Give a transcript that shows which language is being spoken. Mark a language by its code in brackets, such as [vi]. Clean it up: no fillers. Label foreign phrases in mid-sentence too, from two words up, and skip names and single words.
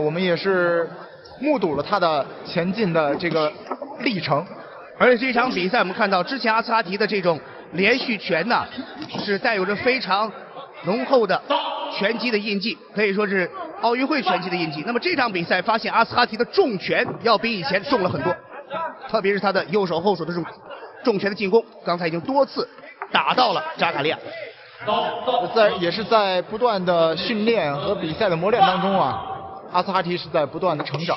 [zh] 我們也是目睹了他的前進的這個歷程。而且這場比賽我們看到，之前阿斯哈提的這種連續拳呢，是帶有着非常濃厚的拳擊的印記，可以說是奧運會拳擊的印記。那麼這場比賽發現阿斯哈提的重拳要比以前重了很多，特別是他的右手後手的重拳的進攻，剛才已經多次打到了扎卡利亞。也是在不斷的訓練和比賽的磨練當中啊，阿斯哈提是在不斷的成長。